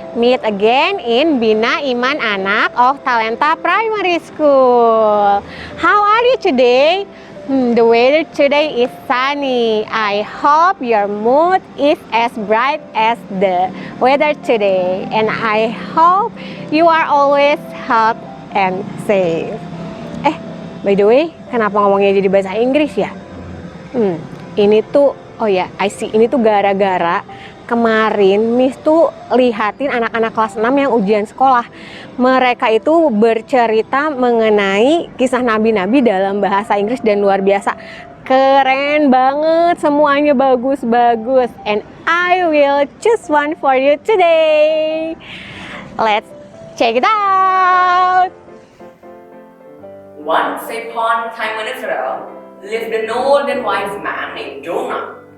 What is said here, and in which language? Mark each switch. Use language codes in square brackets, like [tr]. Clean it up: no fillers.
[en] Meet again in Bina, Iman, Anak of Talenta Primary School. How are you today? The weather today is sunny. I hope your mood is as bright as the weather today. And I hope you are always healthy and safe. By the way, [id] kenapa ngomongnya jadi bahasa Inggris ya? Ini tuh, ini tuh gara-gara kemarin Miss tuh lihatin anak-anak kelas 6 yang ujian sekolah. Mereka itu bercerita mengenai kisah nabi-nabi dalam bahasa Inggris dan luar biasa. Keren banget, semuanya bagus-bagus. [en] And I will choose one for you today. Let's check it out. Once upon a time in Israel lived an old and wise man named Jonah.